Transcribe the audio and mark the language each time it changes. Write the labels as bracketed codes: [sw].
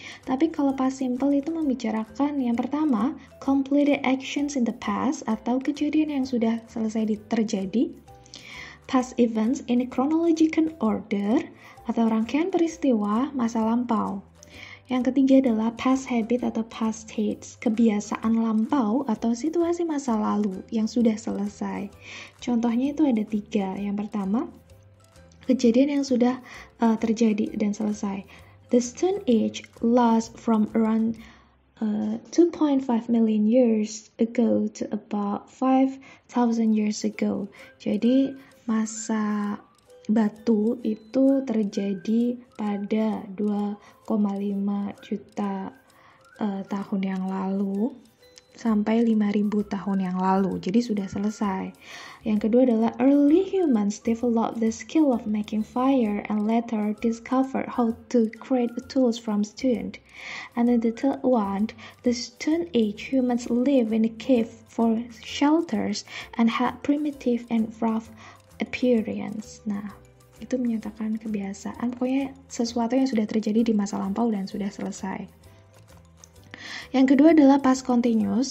[id] Tapi kalau past simple itu membicarakan yang pertama, [en] completed actions in the past [id] atau kejadian yang sudah selesai terjadi, [en] past events in a chronological order [id] atau rangkaian peristiwa masa lampau. Yang ketiga adalah [en] past habit atau past states, [id] kebiasaan lampau atau situasi masa lalu yang sudah selesai. Contohnya itu ada 3. Yang pertama, kejadian yang sudah terjadi dan selesai. [en] The Stone Age lasts from around 2.5 million years ago to about 5,000 years ago. [id] Jadi masa batu itu terjadi pada 2,5 juta tahun yang lalu sampai 5.000 tahun yang lalu. Jadi sudah selesai. Yang kedua adalah [en] early humans developed the skill of making fire and later discovered how to create tools from stone. And then the third one, the Stone Age humans live in a cave for shelters and had primitive and rough appearance. [id] Nah, itu menyatakan kebiasaan, pokoknya sesuatu yang sudah terjadi di masa lampau dan sudah selesai. Yang kedua adalah past continuous.